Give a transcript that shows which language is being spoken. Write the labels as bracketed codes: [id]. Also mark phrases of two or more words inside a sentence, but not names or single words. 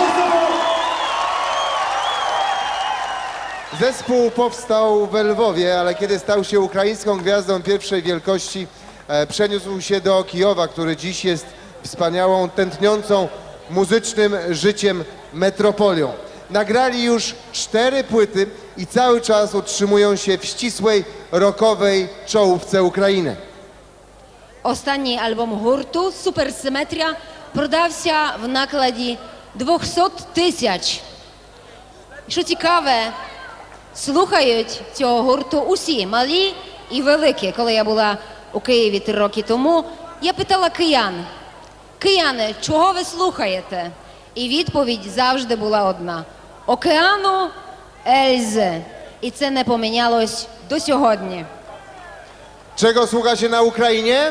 [pl] Zespół powstał w Lwowie, ale kiedy stał się ukraińską gwiazdą pierwszej wielkości, przeniósł się do Kijowa, który dziś jest wspaniałą, tętniącą muzycznym życiem metropolią. Nagrali już 4 płyty i cały czas utrzymują się w ścisłej, rockowej czołówce Ukrainy. [uk] Останній альбом гурту «Суперсиметрія» продався в накладі 200 тисяч. Що цікаве, слухають цього гурту усі, малі і великі. Коли я була у Києві 3 роки тому, я питала киян, Кияни, чого ви слухаєте? І відповідь завжди була одна. Океану Ельзи. І це не помінялось до сьогодні. [pl] Czego słuchacie na Ukrainie?